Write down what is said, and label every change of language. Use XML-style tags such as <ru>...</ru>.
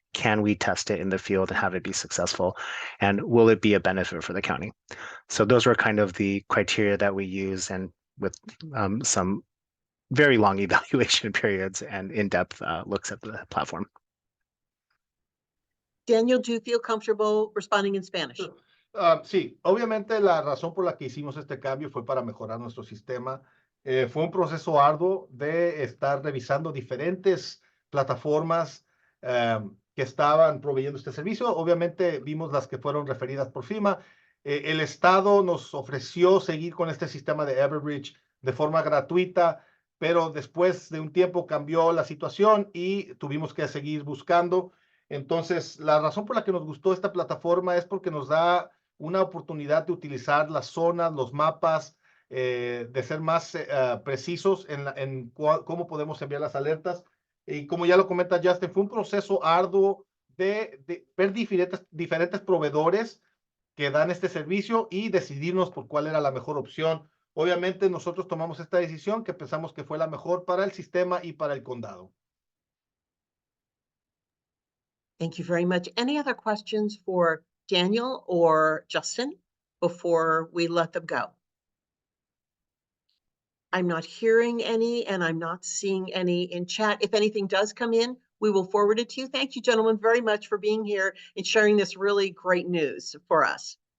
<en>Can we test it in the field and have it be successful? And will it be a benefit for the county? So those were kind of the criteria that we use, and with some very long evaluation periods and in-depth looks at the platform. Daniel, do you feel comfortable responding in Spanish?</en> <es>Sí, obviamente la razón por la que hicimos este cambio fue para mejorar nuestro sistema. Fue un proceso arduo de estar revisando diferentes plataformas que estaban proveyendo este servicio. Obviamente vimos las que fueron referidas por FEMA. El Estado nos ofreció seguir con este sistema de Everbridge de forma gratuita, pero después de un tiempo cambió la situación y tuvimos que seguir buscando. Entonces, la razón por la que nos gustó esta plataforma es porque nos da una oportunidad de utilizar las zonas, los mapas, de ser más precisos en cómo podemos enviar las alertas. Y como ya lo comenta Justin, fue un proceso arduo de ver diferentes proveedores que dan este servicio y decidirnos por cuál era la mejor opción. Obviamente nosotros tomamos esta decisión que pensamos que fue la mejor para el sistema y para el condado.</es> <en>Thank you very much. Any other questions for Daniel or Justin before we let them go? I'm not hearing any, and I'm not seeing any in chat. If anything does come in, we will forward it to you. Thank you, gentlemen, very much for being here and sharing this really great news for us.</en>